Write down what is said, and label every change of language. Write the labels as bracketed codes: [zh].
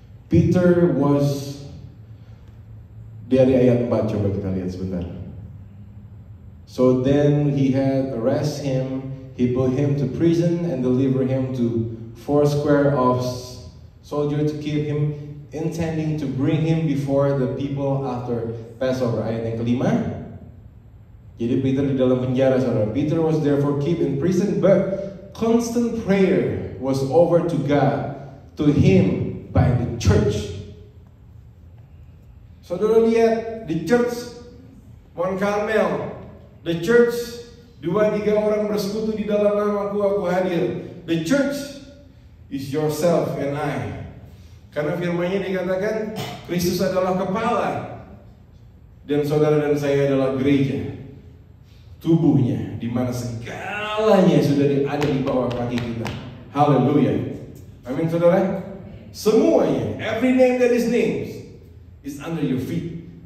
[id] Peter was, dari ayat 4 coba kita lihat sebentar. [en] So then he had arrested him, he put him to prison and delivered him to 40 of soldiers to keep him, intending to bring him before the people after Passover. Ayat yang kelima. Jadi Peter di dalam penjara saudara. Peter was therefore kept in prison, but constant prayer was offered to God, to him, by the church. [id] Saudara lihat di church Mount Carmel, The church, 2-3 orang bersekutu di dalam namaku, aku hadir. [en] The church is yourself and I. [id] Karena firman-Nya dikatakan Kristus adalah kepala dan saudara dan saya adalah gereja, tubuhnya, di mana segalanya sudah ada di bawah kaki kita. Haleluya. Amin saudara. [en] Semuanya, every name that is named is under your feet.